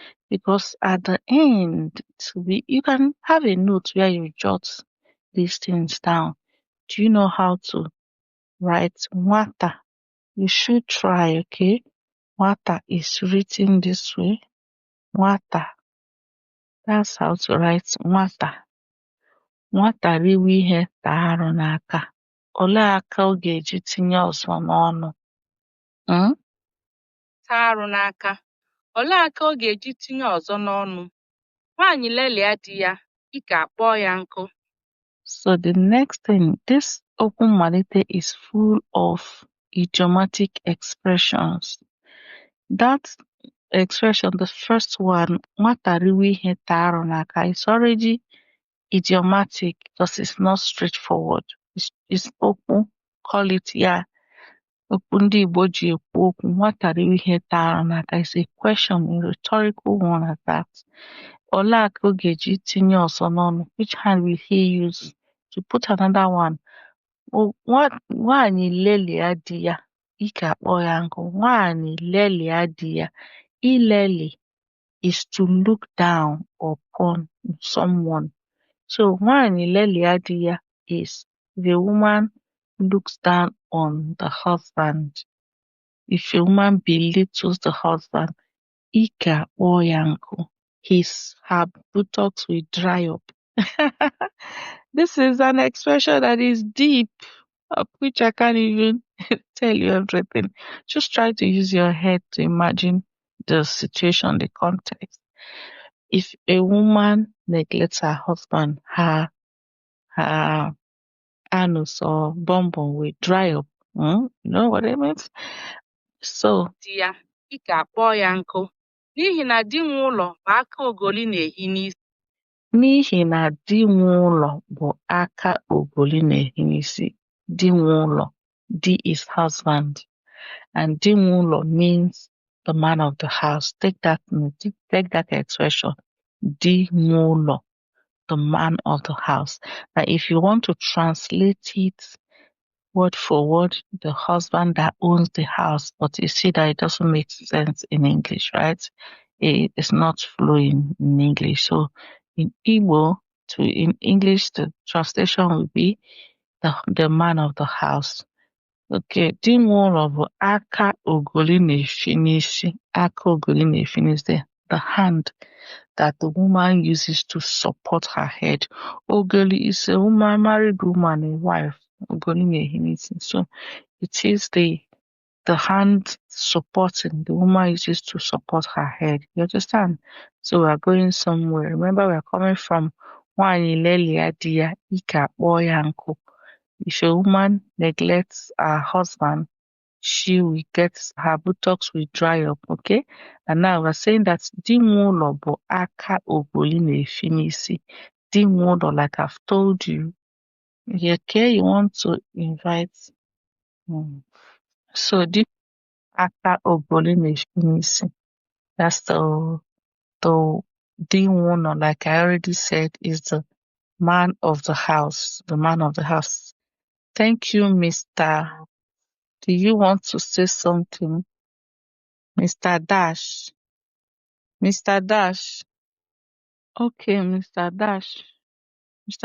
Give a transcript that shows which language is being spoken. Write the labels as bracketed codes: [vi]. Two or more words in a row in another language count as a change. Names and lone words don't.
[en] because at the end, you can have a note where you jot these things down. Do you know how to write nwata? You should try, okay? Nwata is written this way. [ig] Nwata. [en] That's how to write nwata. [ig] Nwata riwe ihe taa arụ n'aka. Olee aka ọ ga-eji tinye ọzọ n'ọnụ? Taa arụ n'aka. Olee aka ọ ga-eji tinye ọzọ n'ọnụ? Nwaanyị lelia di ya, ike akpọọ ya nkụ. [en] So the next thing, this [ig] okwu mmalite [en] is full of idiomatic expressions. That expression, the first one, [ig] nwata riwe ihe taa arụ n'aka, [en] is already idiomatic because it's not straightforward. [ig] It's okwu, [en] call it [ig] ya. Okwu ndị Igbo ji ekwu okwu, nwata riwe ihe taa arụ n'aka [en] is a question, a rhetorical one at that. [ig] Olee aka ọ ga-eji tinye ọzọ n'ọnụ? [en] Which hand will he use to put another one? [ig] Nwaanyị lelia di ya, ike akpọ ya nkụ. Nwaanyị lelia di ya. [en] Ileli is to look down upon someone. So [ig] nwaanyị lelia di ya [en] is the woman looks down on the husband. If a woman belittles the husband, [ig] ike akpọ ya nkụ. [en] Her buttocks will dry up. This is an expression that is deep, of which I can't even tell you everything. Just try to use your head to imagine the situation, the context. If a woman neglects her husband, her anus or bum will dry up. You know what it means? So, [ig] Di ya, ike akpọọ ya nkụ. N'ihi na di nwe ụlọ bụ aka ogoli na-ehi n'isi. N'ihi na di nwe ụlọ bụ aka ogoli na-ehi n'isi. Di nwe ụlọ. [en] Di is husband. And [ig] di nwe ụlọ [en] means the man of the house. Take that expression. [ig] Di nwe ụlọ, [en] the man of the house. Now, if you want to translate it word for word, the husband that owns the house, but you see that it doesn't make sense in English, right? It's not flowing in English. So in Igbo, in English, the translation will be the man of the house. [ig] Okay, di nwe ụlọ bụ aka ogoli na-efi n'isi. Aka ogoli na-efi n'isi, [en] the hand that the woman uses to support her head. Ogoli is a woman, married woman, a wife. [ig] Ogoli na-efi n'isi. [en] So it is the hand supporting the woman uses to support her head. You understand? So we are going somewhere. Remember, we are coming from [ig] nwaanyị lelia di ya, ike akpọ ya nkụ. [en] If a woman neglects her husband, she will her buttocks will dry up, okay? And now we're saying that [ig] di nwe ụlọ bụ aka ogoli na-efi n'isi. Di nwe ụlọ, [en] like I've told you. Okay, you want to invite. [ig] So di aka ogoli na-efi n'isi. [en] That's the [ig] di nwe ụlọ, [en] like I already said, is the man of the house. The man of the house. Thank you, Mr. Do you want to say something? Mr. Dash. Mr. Dash. Okay, Mr. Dash. Mr.